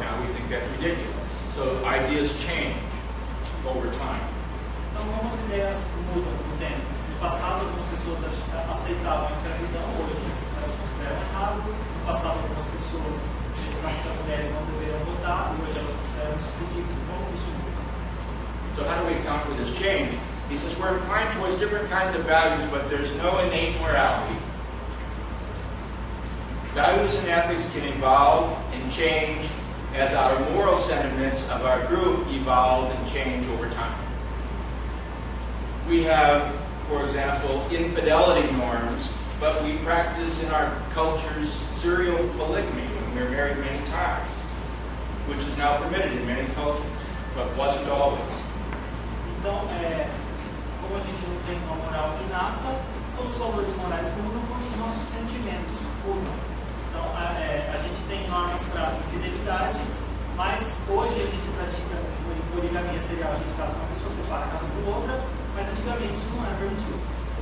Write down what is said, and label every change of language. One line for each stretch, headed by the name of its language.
English: Now we think that's ridiculous. So ideas change over time.
Portuguese: Então, como as ideias mudam com o tempo? No passado, algumas pessoas aceitavam a escravidão, hoje elas consideram errado. No passado, algumas pessoas acreditavam que as mulheres não deveriam votar, e hoje elas consideram isso ridículo. Como isso muda?
English: So how do we account for this change? He says we're inclined towards different kinds of values, but there's no innate morality. Values and ethics can evolve and change as our moral sentiments of our group evolve and change over time. We have, for example, infidelity norms, but we practice in our cultures serial polygamy, when we're married many times, which is now permitted in many cultures, but wasn't always.
Portuguese: Então, como a gente não tem uma moral inata, os valores morais mudam quando os nossos sentimentos mudam. Então, a gente tem normas para infidelidade, mas hoje a gente pratica poligamia serial, a gente casa com uma pessoa, separa a casa por outra, mas antigamente isso não era permitido.